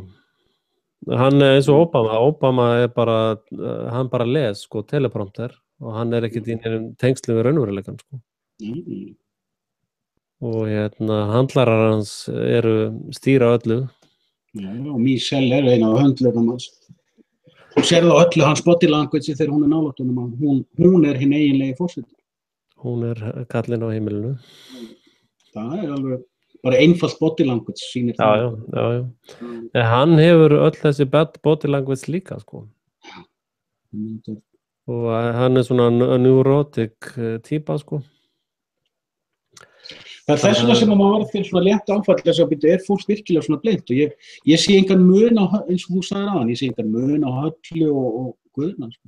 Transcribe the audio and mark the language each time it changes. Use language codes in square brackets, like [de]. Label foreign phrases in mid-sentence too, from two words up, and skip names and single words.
[is] Hann er eins og Obama er bara, hann bara les, sko, teleprompter og hann er ekkert í neinum tengslum við raunveruleikann, sko. Og handlarar hans stýra öllu. Já, og Michelle er eina af höndlunum hans. Þú sérðu á öllu hans [en] body language [is] þegar hún nálægt honum. Hún er hinn eiginlegi forseti. Hún er kallinn á heimilinu. Það er alveg bara einfalt [en] body language [is] sýnir það. Já. Hann hefur öll þessi [en] body language [is] líka, sko. Og hann er svona neurotic típa, sko. Það er þess vegna sem maður var fyrir svona létt áfall þess að byrja fólk virkilega svona blind og ég sé engan mun á, eins og þú sagðir áðan, ég sé engan mun á Höllu og Guðna, sko.